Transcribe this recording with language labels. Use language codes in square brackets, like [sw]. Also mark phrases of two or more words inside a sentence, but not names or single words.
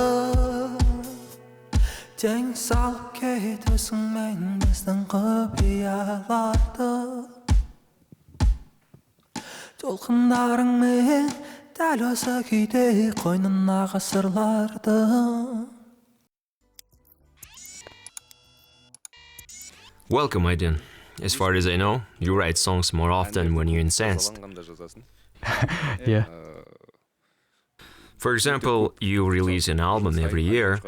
[kk] Тең салып кетесің біздің құпияларды, толқындарыңмен дәл осы күйде қойнына ғасырларды. [en] Welcome, Aidhn. As far as I know, you write songs more often when you're incensed. Yeah. For example, you release an album every year.